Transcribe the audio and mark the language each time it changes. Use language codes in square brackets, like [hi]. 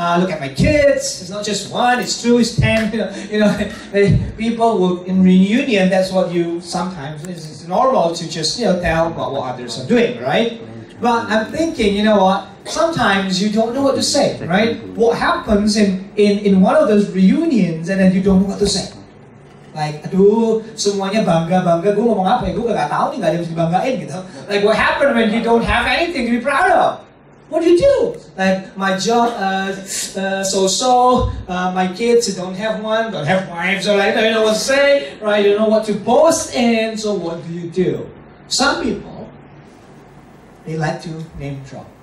[en] Look at my kids. It's not just one, it's two, it's 10, you know, people will, in reunion, that's what you sometimes, it's normal to just, you know, tell about what others are doing, right? But I'm thinking, you know what, sometimes you don't know what to say, right? What happens in one of those reunions and then you don't know what to say? Like, [id] aduh, semuanya bangga, gue ngomong apa ya, gue gak tau nih, gak ada yang bisa dibanggain gitu. [en] Like, what happened when you don't have anything to be proud of? What do you do? Like, my job, so-so, my kids don't have one, don't have wives, or like, don't know what to say, right? You don't know what to boast in, so what do you do? Some people, they like to name drop.